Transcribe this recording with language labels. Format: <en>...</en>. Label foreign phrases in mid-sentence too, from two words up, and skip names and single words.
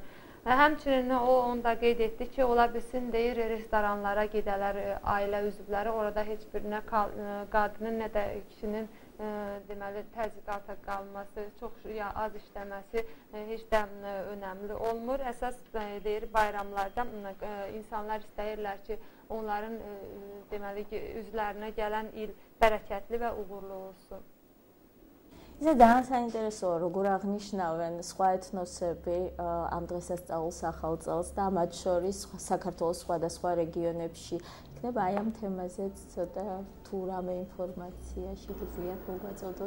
<az>Həmçinin o onda qeyd etdi ki, ola bilsin, deyir, restoranlara gedələr ailə üzvləri, orada heç bir nə qadının, nə də kişinin deməli, təzyiqata qalması, çox ya az işləməsi heç də önəmli olmur. Əsas deyir, bayramlarda insanlar istəyirlər ki, onların deməli, üzvlərinə gələn il bərəkətli və uğurlu olsun.</az> <ka>ისე ძალიან საინტერესოა, როგორ აღნიშნავენ სხვა ეთნოსები ამ დღესასწაულს ახალ წელს და მათ შორის საქართველოს სხვადასხვა რეგიონებში. იქნება აი ამ თემაზეც ცოტა თუ რამე ინფორმაცია შეგიძლიათ მოვაწოდოთ?</ka>